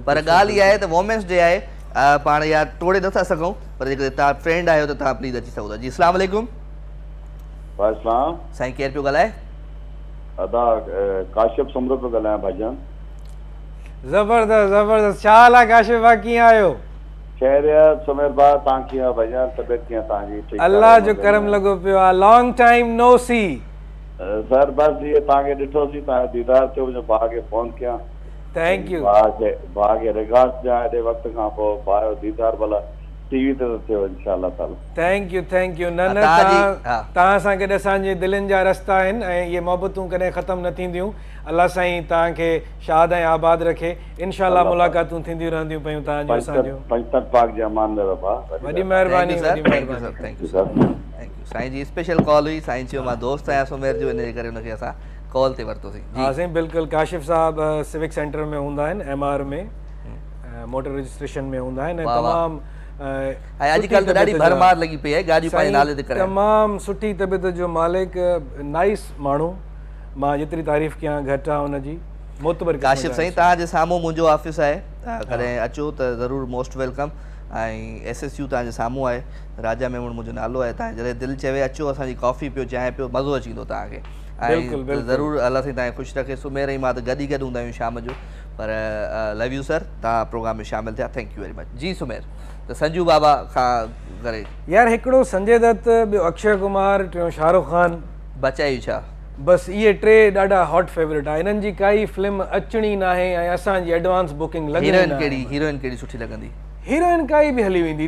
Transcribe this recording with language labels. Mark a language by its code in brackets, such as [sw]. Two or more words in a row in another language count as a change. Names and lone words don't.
[sd] पर ॻाल्हि इहा आहे त [en] women's day [sd] आहे पाण यार तोड़े नथा सघूं पर जेकॾहिं तव्हां फ्रेंड आहियो त तव्हां प्लीज़ अची सघो था जी [ar] السلام عليكم [sd] वालेकुम साईं केरु पियो ॻाल्हाए? अदा काशिफ सुमरो पियो ॻाल्हायां भाईजान। ज़बरदस्त ज़बरदस्त, छा हाल आहे काशिफ भाउ, कीअं आहियो? खैरियत सुमेर भाउ, तव्हां कीअं आहियो भाईजान? तबियत कीअं तव्हांजी? ठीकु अल्लाह जो करम लॻो पियो आहे। [en] long time no see [sd] सर, बस ये तव्हांखे ॾिठोसीं, तव्हांजो दीदार थियो, मुंहिंजो भाउ खे फ़ोन कयां। [en] thank you. [sd] भाउ खे रिगार्ड्स ॾियां हेॾे वक़्त खां पोइ। भाउ जो दीदार भला टीवी ते थियो [ar] إن شاء الله تعالى. [en] thank you thank you. [sd] न न, हा। तव्हां सां गॾु असांजे दिलनि जा रस्ता आहिनि ऐं इहे मोहबतूं कॾहिं ख़तमु न थींदियूं। अलाह साईं तव्हांखे शाद ऐं आबाद रखे। इंशाअल्लाह मुलाक़ातूं थींदियूं रहंदियूं पियूं तव्हांजो असांजो। पंजतन पाक जे अमान में रहो भाउ। वॾी महिरबानी वॾी [en] thank you [sd] महिरबानी। [en] sir, thank you sir, thank you. [sd] साईं जी [en] special call [sd] हुई। साईं चयो मां दोस्त आहियां सुमेर जो, इन जे करे हुनखे असां कॉल ते वरितोसीं। हाँ साईं बिल्कुलु। काशिफ साहब [en] civic centre [sd] में हूंदा आहिनि, MR में [en] motor registration [sd] में हूंदा आहिनि। तमामु ऐं अॼुकल्ह त ॾाढी भरमार लॻी पई आहे गाॾियूं पंहिंजे नाले ते कराइण। तमामु सुठी तबियत जो मालिक, नाइस माण्हू, मां जेतिरी तारीफ़ कयां घटि आहे हुनजी। मोतबर काशिफ साईं, तव्हांजे साम्हूं मुंहिंजो ऑफिस आहे, कॾहिं अचो त ज़रूरु [en] most welcome. [sd] ऐं SSU तव्हांजे साम्हूं आहे, राजा मेमण मुंहिंजो नालो आहे। तव्हां जॾहिं दिलि चवे अचो, असांजी कॉफ़ी पियो, चांहि पियो, मज़ो अची वेंदो तव्हांखे। ऐं ज़रूरु अलाह साईं तव्हांखे ख़ुशि रखे। सुमेर ऐं मां त गॾु ई गॾु हूंदा आहियूं शाम जो, पर [en] love you sir, [sd] तव्हां प्रोग्राम में शामिलु थिया, [en] thank you very much. [sd] जी सुमेर, त संजू बाबा खां करे यार हिकिड़ो संजय दत्त, ॿियो अक्षय कुमार, टियों शाहरुख खान, बचाई छा? बसि इहे टे ॾाढा [en] hot favourite [sd] आहे। हिननि जी काई फिल्म अचणी न आहे ऐं असांजी [en] advance booking [sd] लॻी। हीरोइन कहिड़ी सुठी लॻंदी? हीरोइन काई बि हली वेंदी।